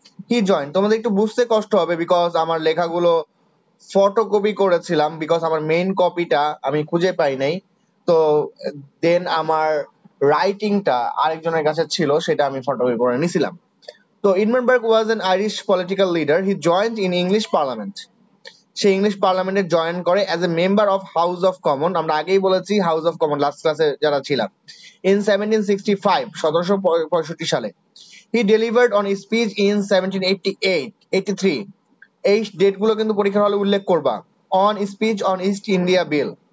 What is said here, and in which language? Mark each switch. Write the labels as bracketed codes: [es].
[en] He joined, [bn] তোমাদের একটু বুঝতে কষ্ট হবে বিকজ আমার লেখাগুলো ফটোকপি করেছিলাম বিকজ আমার মেইন কপিটা আমি খুঁজে পাই নাই। তো দেন আমার রাইটিংটা আরেকজনের কাছে ছিল, সেটা আমি ফটোকপি করে নিছিলাম। [en] তো Edmund Burke was an Irish political leader. He joined in English Parliament. [bn] Say English পার্লামেন্টে জয়েন করে [en] As a member of House of Common. [bn] আমরা আগেই বলেছি হাউস অফ কমন লাস্ট ক্লাসে যারা ছিলাম। [en] in 1765, [bn] 1765 সালে। [en] He delivered on speech in 1788-83। [bn] এই ডেটগুলো কিন্তু পরীক্ষার হলে উল্লেখ করবা। [en] On speech on East India bill.